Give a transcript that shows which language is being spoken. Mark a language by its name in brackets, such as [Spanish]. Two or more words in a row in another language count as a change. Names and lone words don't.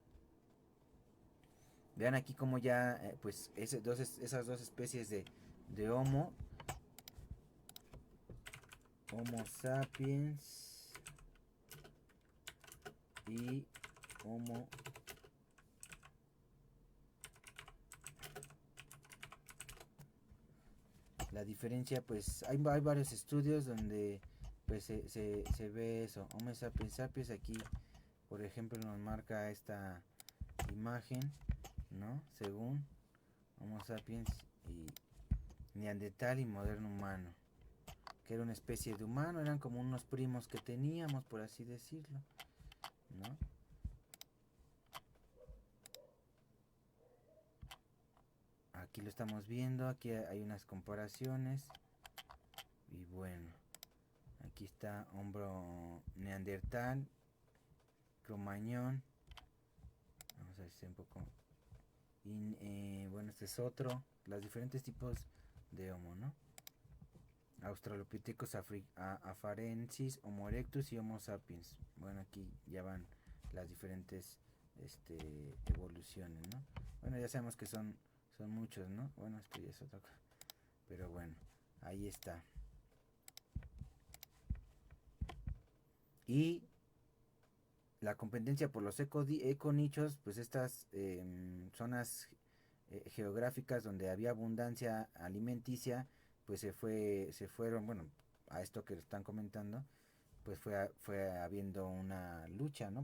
[Spanish] Vean aquí como ya, pues esas dos especies de Homo sapiens y Homo la diferencia, pues hay varios estudios donde pues se ve eso. Homo sapiens sapiens, aquí por ejemplo nos marca esta imagen, ¿no? Según Homo sapiens y neandertal y moderno humano, que era una especie de humano, eran como unos primos que teníamos, por así decirlo, ¿no? Aquí lo estamos viendo, aquí hay unas comparaciones y bueno, aquí está hombro neandertal, cromañón, vamos a ver si un poco, y bueno, este es otro, los diferentes tipos de Homo, ¿no? Australopithecus afarensis, Homo erectus y Homo sapiens. Bueno, aquí ya van las diferentes evoluciones, ¿no? Bueno, ya sabemos que son muchos, ¿no? Bueno, esto ya es otra cosa. Pero bueno, ahí está. Y la competencia por los econichos, pues estas zonas geográficas donde había abundancia alimenticia, pues se fueron, bueno, a esto que están comentando, pues fue habiendo una lucha, ¿no?